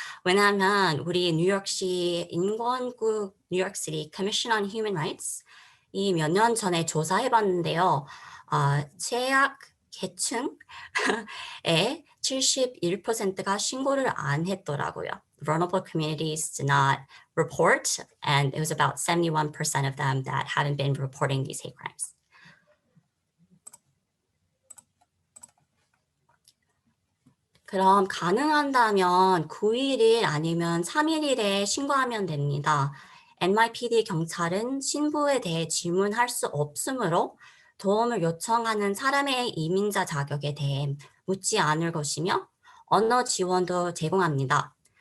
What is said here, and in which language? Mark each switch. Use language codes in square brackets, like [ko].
[ko] 왜냐하면 우리 뉴욕시 인권국 뉴욕시티 Commission on Human Rights 이 몇 년 전에 조사해봤는데요. 최악 계층의 71%가 신고를 안 했더라고요. [en] Vulnerable communities did not report, and it was about 71% of them that haven't been reporting these hate crimes. [ko] 그럼 가능한다면 911 아니면 311에 신고하면 됩니다. NYPD 경찰은 신부에 대해 질문할 수 없으므로 도움을 요청하는 사람의 이민자 자격에 대해 묻지 않을 것이며 언어 지원도 제공합니다.